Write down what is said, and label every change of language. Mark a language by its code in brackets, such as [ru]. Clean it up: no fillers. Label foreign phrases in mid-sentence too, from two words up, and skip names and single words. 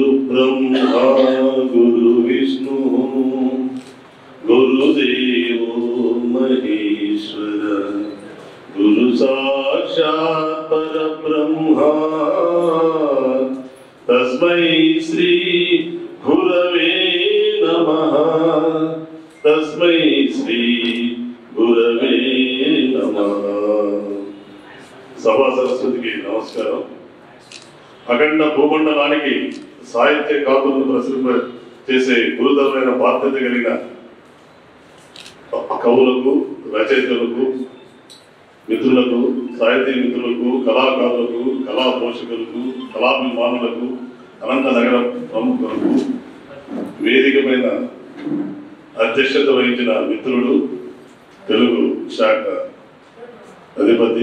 [sa] ब्रह्मा गुरु विष्णु गुरुदेवो महेश्वर गुरु साक्षात् परब्रह्मा तस्मै श्री गुरवे नमः तस्मै श्री गुरवे नमः। [hi] सभा सरस्वती की नमस्कार। [te] అఖండ భూమండలానికి సాహిత్య కాతులను ప్రసిద్ధ చేసే గురుతరమైన బాధ్యత కలిగిన కవులకు, రచయితలకు, మిత్రులకు, సాహితీ మిత్రులకు, కళాకారులకు, కళా పోషకులకు, కళాభిమానులకు, అనంత నగర ప్రముఖులకు, వేదికమైన అధ్యక్షత వహించిన మిత్రుడు, తెలుగు శాఖ అధిపతి